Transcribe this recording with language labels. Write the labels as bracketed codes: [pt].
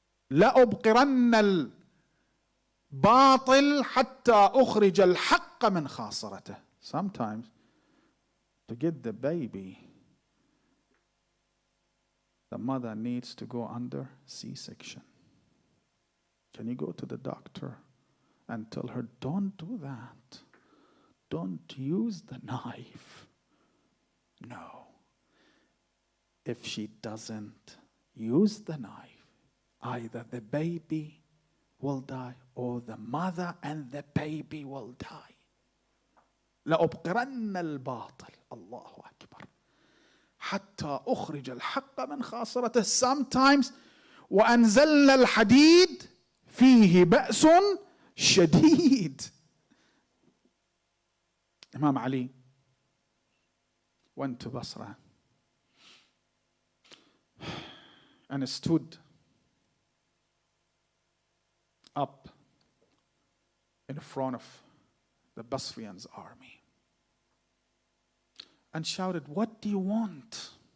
[ar] لأبقرن الباطل حتى أخرج الحق من خاصرته. [en] Sometimes to get the baby, the mother needs to go under C-section. Can you go to the doctor and tell her, don't do that. Don't use the knife. No. If she doesn't use the knife, either the baby will die or the mother and the baby will die. [ar] لأبقرن الباطل الله أكبر حتى أخرج الحق من خاصرته. [en] Sometimes [ar] وأنزلنا الحديد فيه بأس شديد. [en] Imam Ali went to Basra and stood up in front of the Basrians' army and shouted, "What do you want?"